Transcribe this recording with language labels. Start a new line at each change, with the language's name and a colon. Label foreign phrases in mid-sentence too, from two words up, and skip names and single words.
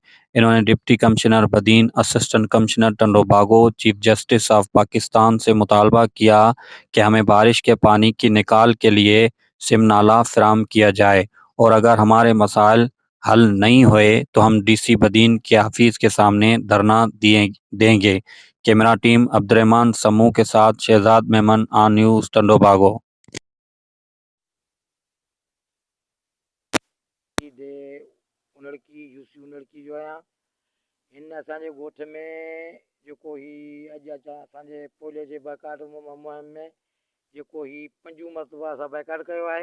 Urdu: انہوں نے
English: Deputy Commissioner
Urdu: بدین،
English: Assistant Commissioner
Urdu: ٹنڈو باگو،
English: Chief Justice of
Urdu: پاکستان سے مطالبہ کیا کہ ہمیں بارش کے پانی کی نکال کے لیے سم نالہ فراہم کیا جائے اور اگر ہمارے مسائل حل نہیں ہوئے تو ہم ڈی سی بدین کے آفس کے سامنے دھرنا دیں گے۔
English: camera team
Urdu: عبدالرحمان سمو کے ساتھ شہزاد میمن، آن نیوز، ٹنڈو باگو۔
Sindhi: उनड़की जो आहियां हिन असांजे ॻोठ में जेको ही अॼु असांजे पोलियो जे बाइकाट मुहिम में जेको ही 5 मरतबा असां बाइकाट कयो आहे।